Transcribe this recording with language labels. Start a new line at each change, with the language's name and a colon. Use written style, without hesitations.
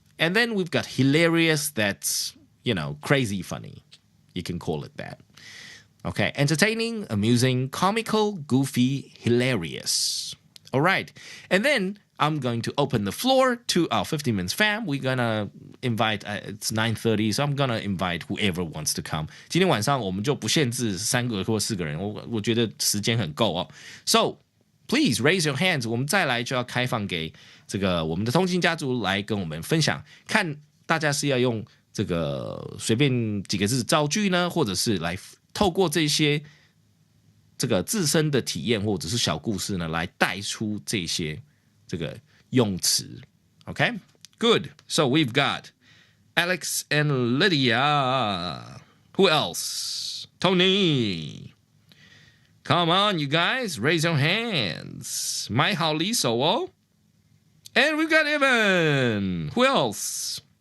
English: And then we've got hilarious, that's, crazy funny. You can call it that. Okay, entertaining, amusing, comical, goofy, hilarious. All right. And then I'm going to open the floor to our 50 Minutes fam. We're going to invite, it's 9:30, so I'm going to invite whoever wants to come.
Chinese: 今天晚上我们就不限制3个或4个人，我觉得时间很够哦。
English: So, please raise your hands.
Chinese: 我们再来就要开放给这个我们的通勤家族来跟我们分享，看大家是要用这个随便几个字造句呢，或者是来透过这些这个自身的体验或者是小故事呢，来带出这些这个用词。
English: Okay? Good. So we've got Alex and Lydia. Who else? Tony. Come on, you guys. Raise your hands.
Chinese: 买好离手哦。
English: And we've got Evan. Who else?